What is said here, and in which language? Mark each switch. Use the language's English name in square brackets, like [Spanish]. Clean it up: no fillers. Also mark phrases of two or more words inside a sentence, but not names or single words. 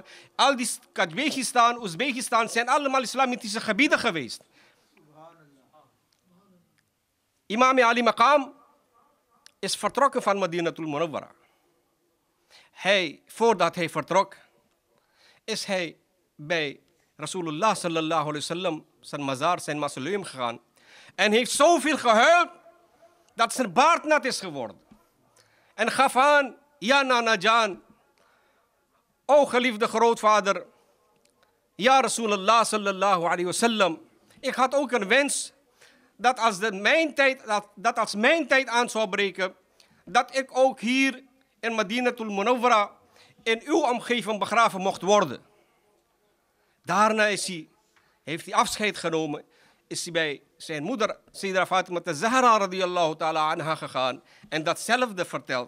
[Dutch] Al die Kazachstan, Oezbekistan zijn allemaal islamitische gebieden geweest. Imam Ali Maqam is vertrokken van Madinatul Munawwara. Voordat hij vertrok, is hij bij Rasulullah [Arabic] صلى الله عليه وسلم, [Dutch] zijn mazar, zijn mausoleum gegaan. En heeft zoveel gehuild, dat zijn baard nat is geworden. En gaf aan, ja [Urdu] نانا جان, [Dutch] o geliefde grootvader, [Arabic] يا رسول الله صلى الله عليه وسلم. [Dutch] Ik had ook een wens, dat als mijn tijd aan zou breken, dat ik ook hier in Madinatul Munawwara in uw omgeving begraven mocht worden. Daarna heeft hij afscheid genomen, is hij bij zijn moeder, Sayyida Fatima Zahra [Arabic] رضي الله تعالى عنها [Dutch] gegaan en datzelfde verteld.